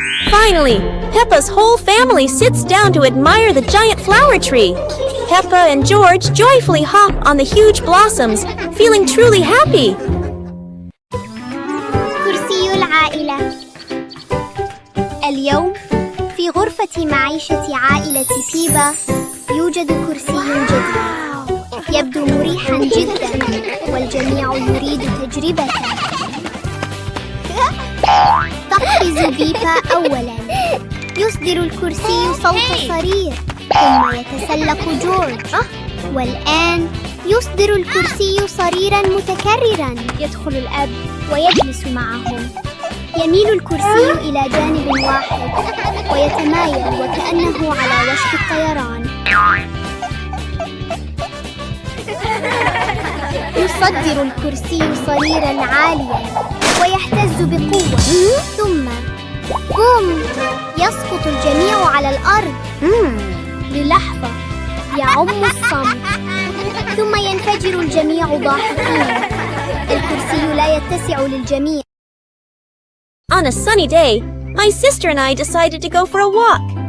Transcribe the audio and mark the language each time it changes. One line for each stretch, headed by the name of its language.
English: Finally, Peppa's whole family sits down to admire the giant flower tree. Peppa and George joyfully hop on the huge blossoms, feeling truly happy.
Arabic: كرسي العائلة. اليوم في غرفة معيشة عائلة بيبا يوجد كرسي جديد. يبدو مريحا جدا والجميع يريد تجربته. تقفز بيبا أولا. يصدر الكرسي صوت صرير ثم يتسلق جورج. والآن يصدر الكرسي صريرا متكررا. يدخل الأب ويجلس معهم. يميل الكرسي إلى جانب واحد ويتمايل وكأنه على وشك الطيران. يصدر الكرسي صريرا عاليا ويهتز بقوة. ثم بوم! يسقط الجميع على الأرض. للحظة يعم الصمت ثم ينفجر الجميع ضاحكين. الكرسي لا يتسع للجميع.
English: On a sunny day, my sister and I decided to go for a walk.